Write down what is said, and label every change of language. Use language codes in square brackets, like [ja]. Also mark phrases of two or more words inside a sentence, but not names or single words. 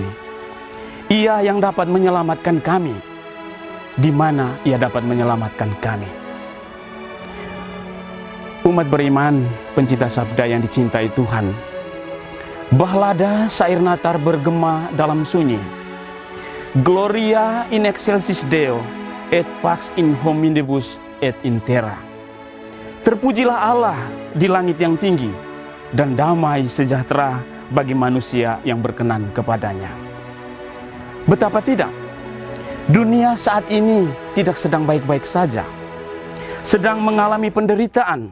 [id] Ia yang dapat menyelamatkan kami. Di mana ia dapat menyelamatkan kami? Umat beriman, pencinta sabda yang dicintai Tuhan, bahlada sair Natal bergema dalam sunyi. [la] Gloria in excelsis Deo, et pax in hominibus et in terra. [id] Terpujilah Allah di langit yang tinggi, dan damai sejahtera bagi manusia yang berkenan kepadanya. Betapa tidak, dunia saat ini tidak sedang baik-baik saja, sedang mengalami penderitaan.